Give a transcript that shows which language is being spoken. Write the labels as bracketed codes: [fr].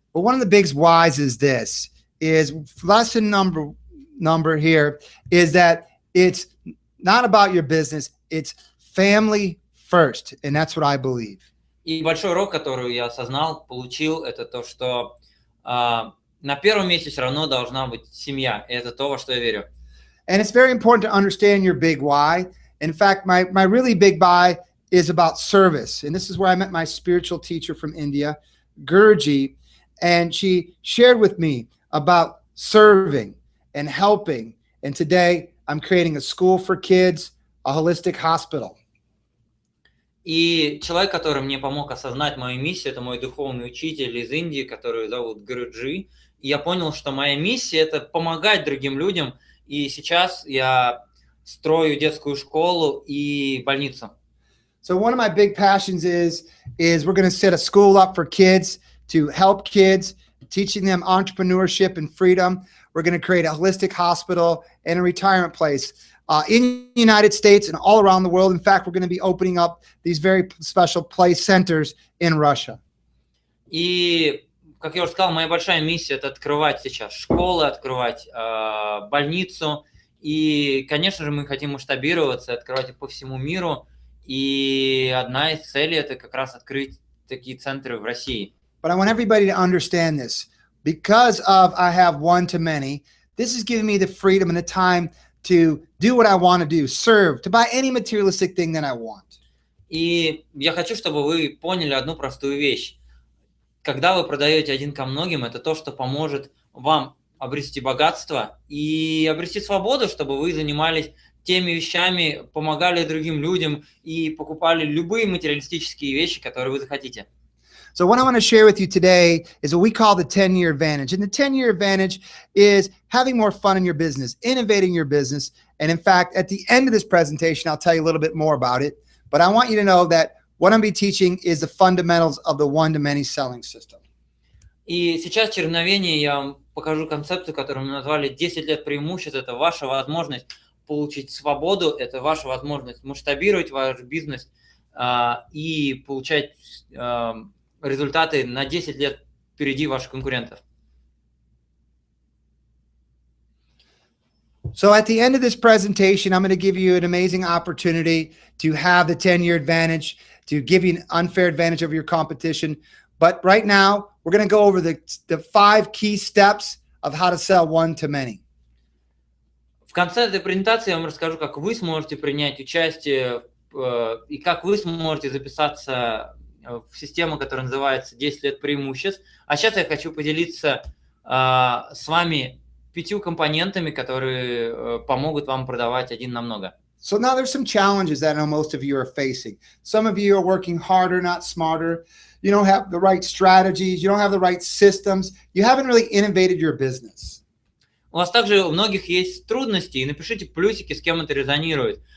[en] Well, one of the big whys is this, is lesson number here is that it's not about your business, it's family first, and that's what I believe. [ru] И большой урок, который я осознал, получил, это то, что на первом месте все равно должна быть семья, и это то, во что я верю. [en] And it's very important to understand your big why. In fact, my really big why is about service. And this is where I met my spiritual teacher from India, Guruji, and she shared with me about serving and helping. And today I'm creating a school for kids, a holistic hospital. [ru] И человек, который мне помог осознать мою миссию, это мой духовный учитель из Индии, который зовут Гуруджи. И я понял, что моя миссия – это помогать другим людям. И сейчас я строю детскую школу и больницу. [en] So one of my big passions is we're going to set a school up for kids to help kids, teaching them entrepreneurship and freedom. We're going to create a holistic hospital and a retirement place in the United States and all around the world. In fact, we're going to be opening up these very special place centers in Russia. [ru] И, как я уже сказал, моя большая миссия – это открывать сейчас школы, открывать больницу. И, конечно же, мы хотим масштабироваться, открывать их по всему миру. И одна из целей – это как раз открыть такие центры в России. [en] But I want everybody to understand this. Because of I have one to many, this is giving me the freedom and the time to do what I want to do, serve, to buy any materialistic thing that I want. [ru] И я хочу, чтобы вы поняли одну простую вещь. Когда вы продаете один ко многим, это то, что поможет вам обрести богатство и обрести свободу, чтобы вы занимались теми вещами, помогали другим людям и покупали любые материалистические вещи, которые вы захотите. [en] So what I want to share with you today is what we call the 10-year advantage. And the 10-year advantage is having more fun in your business, innovating your business. And in fact, at the end of this presentation, I'll tell you a little bit more about it. But I want you to know that what I'm going to be teaching is the fundamentals of the one-to-many selling system. [ru] И сейчас через мгновение я вам покажу концепцию, которую мы назвали 10 лет преимуществ. Это ваша возможность получить свободу, это ваша возможность масштабировать ваш бизнес и получать результаты на 10 лет впереди ваших конкурентов. [en] So at the end of this presentation, I'm going to give you an amazing opportunity to have the 10-year advantage, to give you an unfair advantage over your competition. But right now, we're going to go over the 5 key steps of how to sell one to many. [ru] В конце этой презентации я вам расскажу, как вы сможете принять участие и как вы сможете записаться в систему, которая называется 10 лет преимуществ. А сейчас я хочу поделиться с вами 5 компонентами, которые помогут вам продавать один на много. [en] So now there's some challenges that I know most of you are facing. Some of you are working harder, not smarter. You don't have the right strategies. You don't have the right systems. You haven't really innovated your business. [ru] У вас также у многих есть трудности, и напишите плюсики, с кем это резонирует.